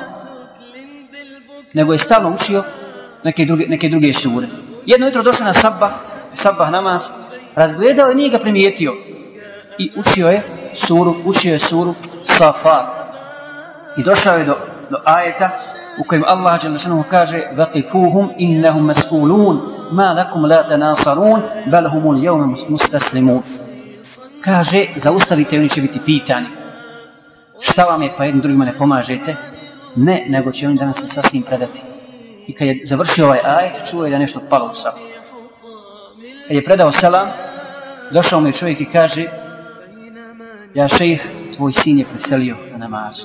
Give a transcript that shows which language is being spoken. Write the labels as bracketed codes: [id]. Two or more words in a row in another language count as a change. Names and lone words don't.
[bs] Nego je stalno učio neke druge sure. Jedno jutro došao na sabah namaz, razgledao i nije ga primijetio. I učio je suru Safat. I došao je do ajeta u kojem Allah dželle kaže: [ar] "وقفوهم إنهم مسئولون ما لكم لا تناصرون بل هم اليوم مستسلمون." [bs] Kaže, zaustavite, oni će biti pitani. Šta vam je, pa jednim drugima ne pomažete? Ne, nego će oni danas se sasvim predati. I kad je završio ovaj ajet, čuo je da nešto palo u safu. Kad je predao selam, došao mu je čovjek i kaže: [ar] "يا شيخ, [bs] tvoj sin je preselio na namazu."